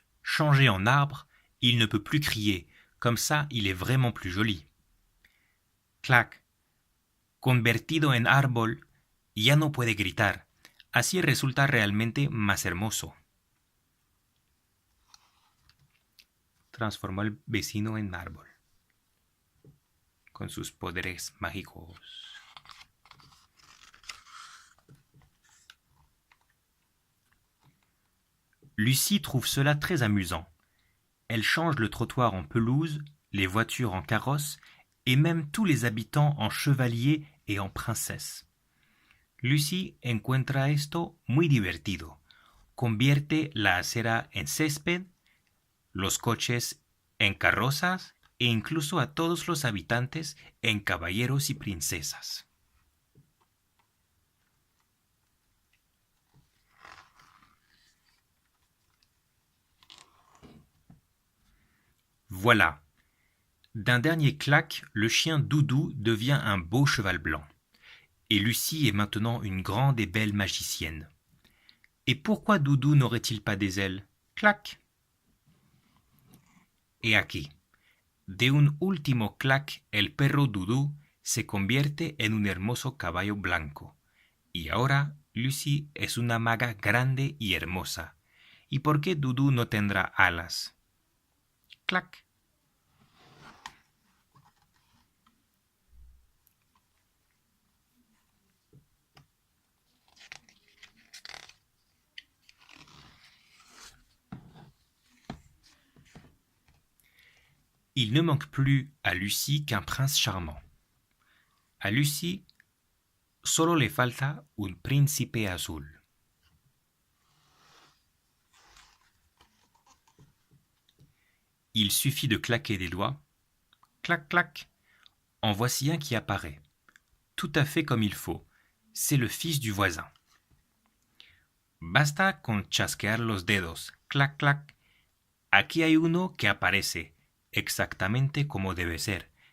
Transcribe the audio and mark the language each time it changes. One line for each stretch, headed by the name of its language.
French: Changé en arbre, il ne peut plus crier. Comme ça, il est vraiment plus joli.
Spanish: Clac! Convertido en árbol, ya no puede gritar. Así resulta realmente más hermoso. Transformó al vecino en árbol, con sus poderes mágicos.
French: Lucie trouve cela très amusant. Elle change le trottoir en pelouse, les voitures en carrosse, et même tous les habitants en chevaliers et en princesses.
Spanish: Lucie encuentra esto muy divertido. Convierte la acera en césped, los coches en carrozas e incluso a todos los habitantes en caballeros y princesas.
French: Voilà. D'un dernier claque, le chien Doudou devient un beau cheval blanc. Et Lucie est maintenant une grande et belle magicienne. Et pourquoi Doudou n'aurait-il pas des ailes? Clac.
Spanish: Et aquí. De un último clac, el perro Doudou se convierte en un hermoso caballo blanco. Y ahora Lucie es una maga grande y hermosa. ¿Y por qué Doudou no tendrá alas? Clac.
French: Il ne manque plus à Lucie qu'un prince charmant.
Spanish: A Lucie solo le falta un príncipe azul.
French: Il suffit de claquer des doigts. Clac, clac. En voici un qui apparaît. Tout à fait comme il faut. C'est le fils du voisin.
Spanish: Basta con chasquear los dedos. Clac, clac. Aquí hay uno que aparece, exactamente como debe ser.